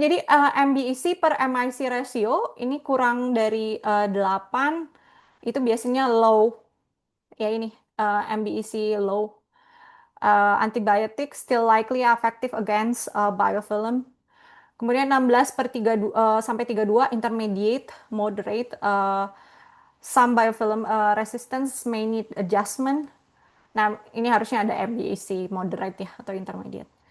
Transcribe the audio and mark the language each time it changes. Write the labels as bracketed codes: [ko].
[id] Jadi MBEC per MIC ratio ini kurang dari 8 itu biasanya low. Ya ini MBEC low. [en] Antibiotic still likely effective against biofilm. [id] Kemudian 16 per 3, sampai 32 intermediate, moderate. [en] Some biofilm resistance may need adjustment. [id] Nah, ini harusnya ada MBEC moderate ya atau intermediate.